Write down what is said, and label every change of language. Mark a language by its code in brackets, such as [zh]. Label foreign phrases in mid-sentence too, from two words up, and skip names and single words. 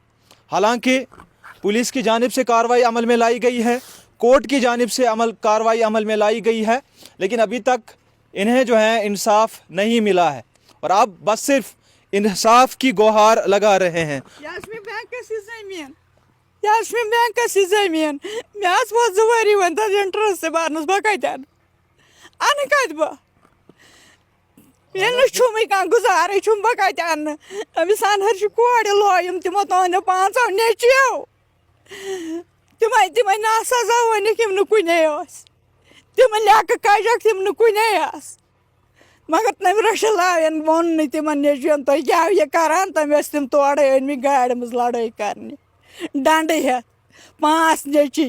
[ur] حالانکہ پولیس کی جانب سے کارروائی عمل میں لائی گئی ہے, کورٹ کی جانب سے کارروائی عمل میں لائی گئی ہے, لیکن ابھی تک انہیں جو ہے انصاف نہیں ملا ہے اور آپ بس صرف انصاف کی گوہار لگا رہے ہیں. [ks] بینکس زمین مےٚ حظ ووت 2 ؤری وۄنۍ تَتھ اِنٹرٛسٹ بَرنَس بہٕ کَتہِ اَنہٕ کَتہِ بہٕ ییٚلہِ نہٕ چھُمٕے کانٛہہ گُزارٕے چھُم بہٕ کَتہِ اَنہٕ أمِس اَنہَر چھِ کورِ لویِم تِمو تُہٕنٛدیو 5 نیٚچویو تِمَے نا سزا ؤنِکھ یِم نہٕ کُنے ٲسۍ تِمہٕ لیٚکہٕ کَجَکھ تِم نہٕ کُنے آسہٕ مگر تٔمۍ رٔشیٖد لاوٮ۪ن ووٚن نہٕ تِمَن نیٚچوٮ۪ن تُہۍ کیٛاہ یہِ کَران تٔمۍ ٲسۍ تِم تورَے أنۍمٕتۍ گاڑِ منٛز لَڑٲے کَرنہِ ڈنڈٕ ہٮ۪تھ 5 نیٚچی